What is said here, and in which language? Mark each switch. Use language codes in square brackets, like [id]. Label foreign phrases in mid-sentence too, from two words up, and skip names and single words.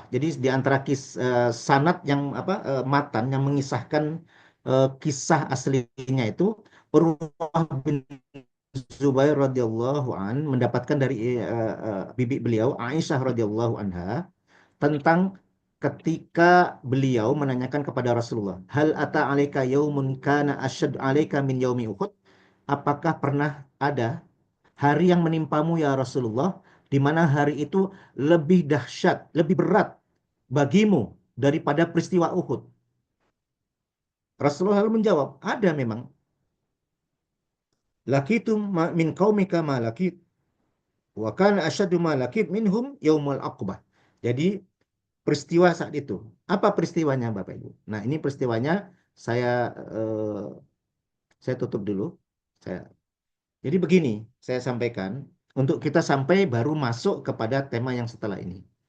[id] Jadi di antara sanad yang matan yang mengisahkan kisah aslinya itu Urwah bin Zubair [ar] رضي الله عن [id] mendapatkan dari bibi beliau Aisyah [ar] رضي الله عنها [id] tentang ketika beliau menanyakan kepada Rasulullah, [ar] "هل أتى عليك يوم كان أشد عليك من يوم أحد?" [id] Apakah pernah ada hari yang menimpamu [ar] يا رسول الله, [id] di mana hari itu lebih dahsyat, lebih berat bagimu daripada peristiwa Uhud? Rasulullah lalu menjawab, ada memang. [ar] لقيتم من قومك ما لقيت وكان أشد ما لقيت منهم يوم العقبة. [id] Jadi peristiwa saat itu. Apa peristiwanya Bapak Ibu? Nah, ini peristiwanya saya eh, saya tutup dulu. Saya Jadi begini, saya sampaikan untuk kita sampai baru masuk kepada tema yang setelah ini.